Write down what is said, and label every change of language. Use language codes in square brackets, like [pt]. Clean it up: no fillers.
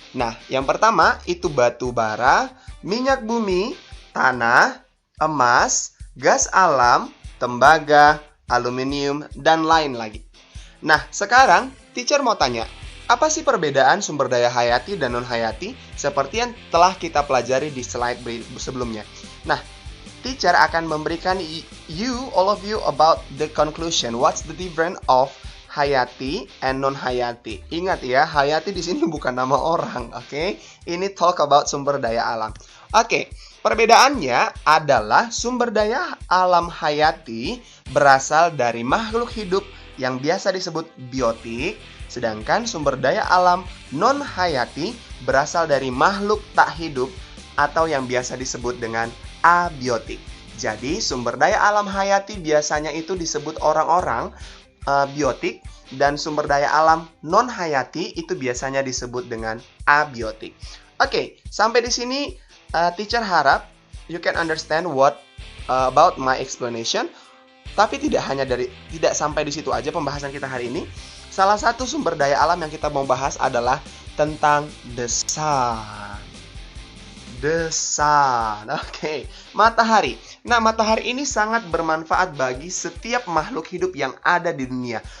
[id] Nah, yang pertama itu batu bara, minyak bumi, tanah, emas, gas alam, tembaga, aluminium, dan lain lagi. Nah, sekarang teacher mau tanya, apa sih perbedaan sumber daya hayati dan non-hayati seperti yang telah kita pelajari di slide sebelumnya? Nah, teacher akan memberikan [en] all of you about the conclusion. What's the difference of hayati and non-hayati? [id] Ingat ya, hayati di sini bukan nama orang, oke? Ini [en] talk about [id] sumber daya alam. Oke, perbedaannya adalah sumber daya alam hayati berasal dari makhluk hidup yang biasa disebut biotik, sedangkan sumber daya alam non-hayati berasal dari makhluk tak hidup atau yang biasa disebut dengan abiotik. Jadi, sumber daya alam hayati biasanya itu disebut orang-orang biotik, dan sumber daya alam non-hayati itu biasanya disebut dengan abiotik. Oke, sampai di sini teacher harap [en] you can understand what about my explanation. [id] Tapi tidak sampai di situ aja pembahasan kita hari ini. Salah satu sumber daya alam yang kita mau bahas adalah tentang [en] the sun. The sun. [id] Oke, matahari. Nah, matahari ini sangat bermanfaat bagi setiap makhluk hidup yang ada di dunia.